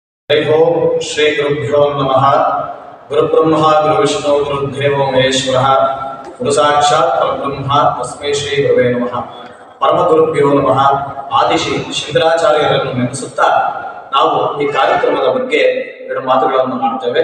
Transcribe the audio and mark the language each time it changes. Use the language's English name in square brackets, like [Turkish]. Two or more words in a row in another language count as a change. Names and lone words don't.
[Sanskrit] हरि ओम श्री गुरुभ्यो नमः। गुरुब्रह्मा गुरुविष्णु गुरुदेवो महेश्वरः गुरु साक्षात् परब्रह्म तस्मै श्री गुरुवे नमः। परम गुरुभ्यो नमः। [Kannada] ಆದಿಶಿ ಶಂಕರಾಚಾರ್ಯರನ್ನು ನೆನೆಸುತ್ತಾ ನಾವು ಈ ಕಾರ್ಯಕ್ರಮದ ಬಗ್ಗೆ ಎರಡು ಮಾತುಗಳನ್ನು ಆಡುತ್ತೇವೆ.